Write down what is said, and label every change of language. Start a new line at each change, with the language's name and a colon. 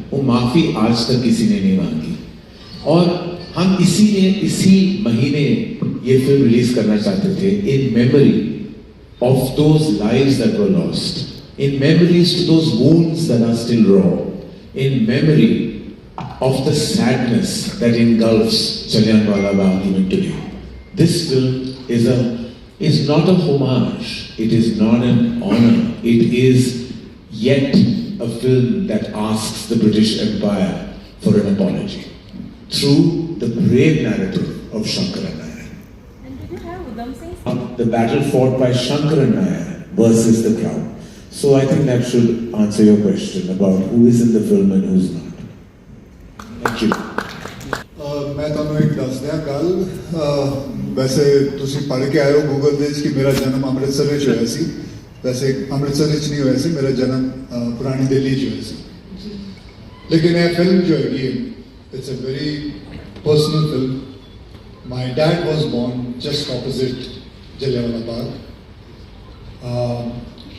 Hindi: वो माफी आज तक किसी ने नहीं मांगी और हम इसी महीने ये फिल्म रिलीज करना चाहते थे
English: In memory of those lives that were lost, in memories to those wounds that are still raw, in memory of the sadness that engulfs Jallianwala Bagh even today. This film is not a homage, it is not an honor, it is yet a film that asks the British Empire for an apology through the brave narrative of Shankaran Nair. And did you have Udham Singh? The battle fought by Shankaran Nair versus the crowd. So I think that should answer your question about who is in the film and who's not. Thank you.
Punjabi: ਮੈਂ ਤੁਹਾਨੂੰ ਇੱਕ ਦੱਸ ਦਿਆਂ ਗੱਲ ਵੈਸੇ ਤੁਸੀਂ ਪੜ੍ਹ ਕੇ ਆਏ ਹੋ ਗੂਗਲ ਦੇ ਵਿੱਚ ਕਿ ਮੇਰਾ ਜਨਮ ਅੰਮ੍ਰਿਤਸਰ ਵਿੱਚ ਹੋਇਆ ਸੀ ਵੈਸੇ ਅੰਮ੍ਰਿਤਸਰ ਵਿੱਚ ਨਹੀਂ ਹੋਇਆ ਸੀ ਮੇਰਾ ਜਨਮ ਪੁਰਾਣੀ ਦਿੱਲੀ 'ਚ ਹੋਇਆ ਸੀ ਲੇਕਿਨ ਇਹ ਫਿਲਮ ਜੋ ਹੈਗੀ ਹੈ
English: it's a very personal film my dad was born just opposite
Punjabi: Jallianwala Bagh